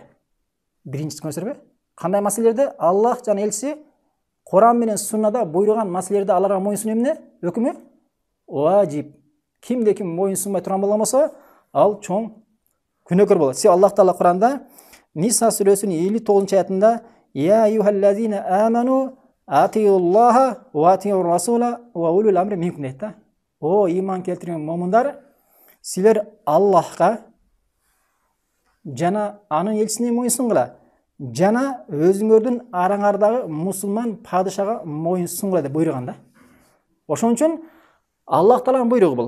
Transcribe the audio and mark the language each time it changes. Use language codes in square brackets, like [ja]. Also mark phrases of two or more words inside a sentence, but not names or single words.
[ky] Биринчиси көрсөрбү? Кандай маселелерде? Аллах жана элчиси Куран менен суннада буйруган маселелерде аларга мойын сунуу эмне? Өкүмү важип. Кимде ким мойын сунбай турган болгон болсо, ал чоң күнөөкөр болот. Себеби Аллах Таала Куранда Ниса сүрөсүнүн 59-аятында [ar] يا أيها الذين آمنوا أطيعوا الله وأطيعوا الرسول وأولي الأمر منكم [ky] дейт да. О иман келтирген момундар, силер Аллахка жана анын элчисине мойын сунгула, жана өзүңөрдүн араңардагы мусулман падышага мойын сунгула деп буйруган да. Ошон үчүн Аллах Тааланын буйругу бул.